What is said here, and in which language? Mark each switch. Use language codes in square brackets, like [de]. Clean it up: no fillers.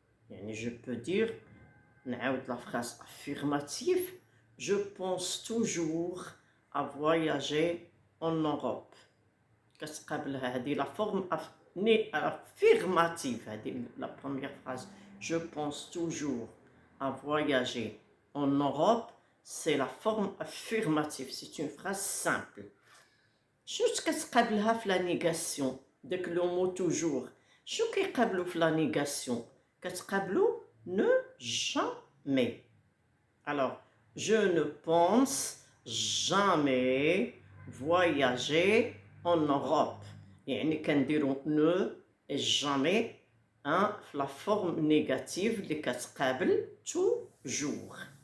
[fr] Yani je peux dire la phrase affirmative je pense toujours à voyager en Europe. La forme affirmative, la première phrase je pense toujours à voyager en Europe, c'est la forme affirmative, c'est une phrase simple. [ar] شو كتقابلها في [fr] la négation [ar] داك لو مو توجور شو كيقابلو في لا نيغاسيون كتقابلو [fr] ne jamais. Alors je ne pense jamais voyager en Europe. [ar] يعني كنديرو [fr] ne et jamais [ar] في [fr] la forme négative [ar] اللي كتقابل toujours.